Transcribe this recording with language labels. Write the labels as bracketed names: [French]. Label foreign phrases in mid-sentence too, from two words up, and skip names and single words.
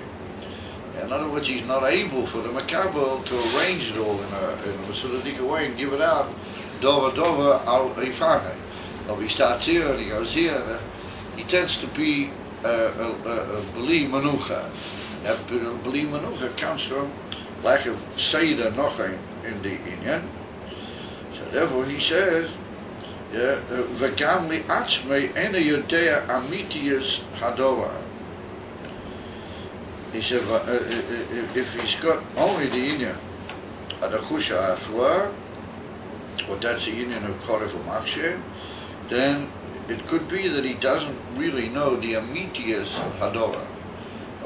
[English] In other words, he's not able for the makabel to arrange it all in a masudadik way and give it out dova al rifane. Or he starts here and he goes here. He tends to be [Hebrew] beli manucha. [English] That [Hebrew] beli manucha [English] comes from lack of [Hebrew] Seder Nochain [English] in the Inyan. So therefore he says, [Hebrew] V'gam li'atzmei ena yodea amitius hadora. [English] He said, if he's got only the Inyan, adachusha afloa, or that's the Inyan of [Hebrew] Koref u'Makshe, [English] then it could be that he doesn't really know the [Hebrew] amitius hadora.